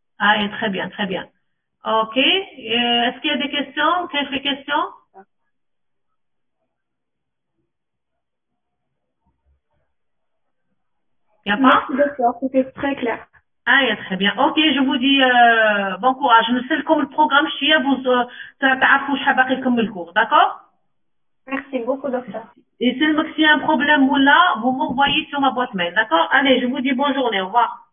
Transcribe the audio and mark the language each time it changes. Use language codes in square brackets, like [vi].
[fr] Très bien. Ok. Est-ce qu'il y a des questions? Quelques questions? Il n'y a pas? Merci docteur, c'était très clair. Très bien. Ok, je vous dis bon courage. [ar] نسلكم البروغرام شويه [fr] vous [ar] تعرفوا شحال باقي لكم من الكور, [fr] d'accord? Merci beaucoup docteur. Et s'il y a un problème ou là, vous m'envoyez sur ma boîte mail, d'accord? Allez, je vous dis bonne journée, au revoir.